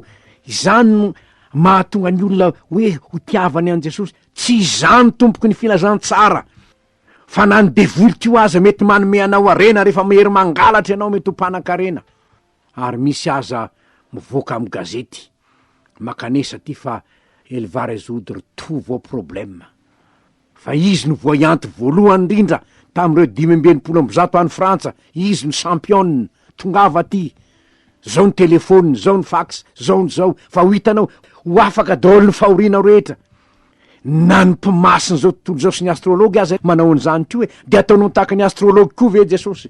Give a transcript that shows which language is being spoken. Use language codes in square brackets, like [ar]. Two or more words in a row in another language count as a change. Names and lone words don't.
[mg] Izany no mahatonga ny olona hoe ho tiavany an Jesosy. Tsy izany tompoky ny filazantsara, fa na ny devoly io aza mety manome anao arena rehefa mehery mangalatra ianao mety ho mpanan-karena. Ary misy aza mivoaka amin'ny gazety makanesa ty fa [fr] elle va résoudre tous vos problèmes, [mg] fa izy no voyanty voalohany indrindra tamin'ireo 520 any Frantsa, izy no champion, tongava ty zao ny telefony, zao ny fax, zao ny zao, fa ho hitanao ho afaka daholo ny fahorianao rehetra. Na ny mpimasiny zao tontolo zao sy ny astrology aza manao an'izany ko hoe de ataonao tahaka ny astrology koa ve Jesosy?